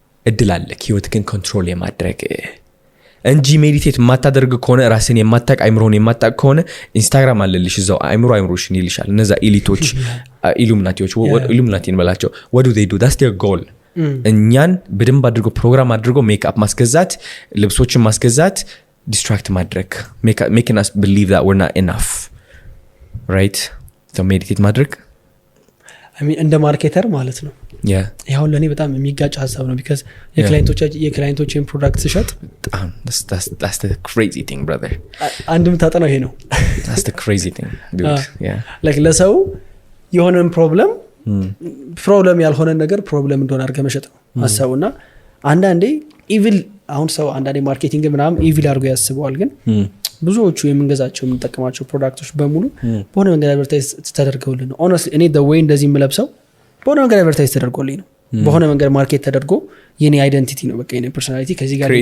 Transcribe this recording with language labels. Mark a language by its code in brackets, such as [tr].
[am] እድል አለ ህይወትህን ኮንትሮል የማድረግ እንጂ ሜዲቴት ማታደርግ ከሆነ ራስን የማታቅ አይምሮህን የማታቅ ከሆነ ኢንስታግራም አለልሽ እዛው አይምሮሽን ይልሻል እነዛ ኤሊቶች ኢሉሚናቲዎች ኢሉሚናቲን በላቸው [en] what do they do that's their goal [am] እኛን በደንብ አድርጎ ፕሮግራም አድርጎ ሜክአፕ ማስገዛት ልብሶችን ማስገዛት ዲስትራክት ማድረግ [en] making us believe that we're not enough right so [am] meditate ማድረግ [en] I mean [am] እንደ ማርኬተር ማለት ነው [en] yeah [am] ያው ለኔ በጣም የሚጋጭ ሀሳብ ነው [en] because [am] የክላይንቶችን ፕሮዳክት ሲሸጥ [en] that's the crazy thing brother [am] አንድም ታጠናው ይሄ ነው [en] that's the crazy thing dude yeah [am] like ለሰው የሆነን ፕሮብለም ያልሆነ ነገር ፕሮብለም እንደሆነ አድርገህ መሸጥ ነው ሀሳቡና አንዳንዴ ኢቪል አሁን ሰው አንዳንዴ ማርኬቲንግ ምናምን ኢቪል አድርጎ ያስበዋል ግን ብዙዎቹ የምንገዛቸው የምንጠቀማቸው ፕሮዳክቶች በሙሉ በሆነ መንገድ አድቨርታይዝ ተደርገውልን ነው [en] honestly [am] እኔ [en] the way [am] እንደዚህ የምለብሰው በሆነ መንገድ አድቨርታይዝ ተደርጎልኝ ነው በሆነ መንገድ ማርኬት ተደርጎ የኔ አይደንቲቲ ነው በቃ የኔ ፐርሰናሊቲ ከዚህ ጋር